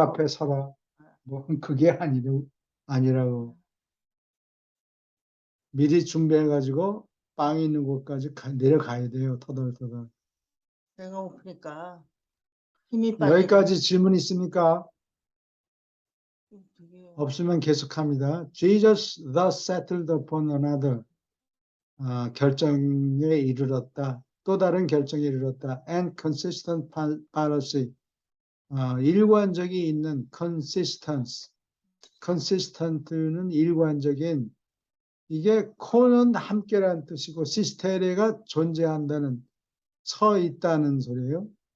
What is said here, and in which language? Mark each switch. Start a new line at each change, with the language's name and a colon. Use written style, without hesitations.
Korean: 앞에 서라. 뭐 그게 아니라고. 미리 준비해 가지고 빵이 있는 곳까지 내려가야 돼요. 터덜터덜. 배가 고프니까 힘이 빠지고. 여기까지 질문 있습니까? 되게 없으면 계속합니다.
English: Jesus thus settled upon another.
Korean: 결정에 이르렀다. 또 다른 결정에 이르렀다.
English: And consistent policy.
Korean: 일관적이 있는 consistence. consistent는 일관적인, 이게 코는 함께라는 뜻이고 시스테레가 존재한다는, 서 있다는 소리예요.